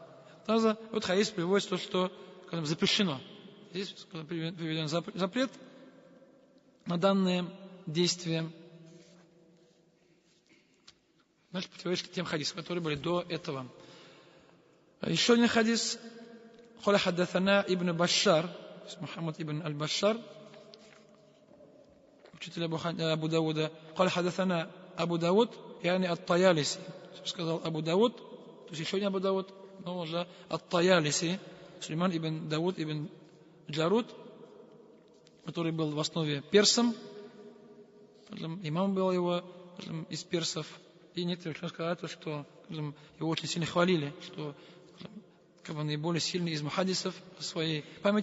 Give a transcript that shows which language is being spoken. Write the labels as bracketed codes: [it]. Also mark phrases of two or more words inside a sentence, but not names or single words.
[ru] Вот хадис приводит то, что запрещено. Здесь приведен запрет на данное действие. Значит, противоречит тем хадисам, которые были до этого. Еще один хадис. [ar] قال حدثنا ابن بشار محمد ابن البشار, [ru] учитель Абу Дауда. [ar] قال حدثنا Абу Дауд, يعني الطيالسي. [ru] Сказал Абу Дауд, то есть еще не Абу Дауд, но уже الطيالسي, Сулейман ибн Дауд ибн Джарут, который был в основе персом, имам был его из персов. И некоторые ученые сказали, что его очень сильно хвалили, что как бы наиболее сильный из мухаддисов по своей памяти.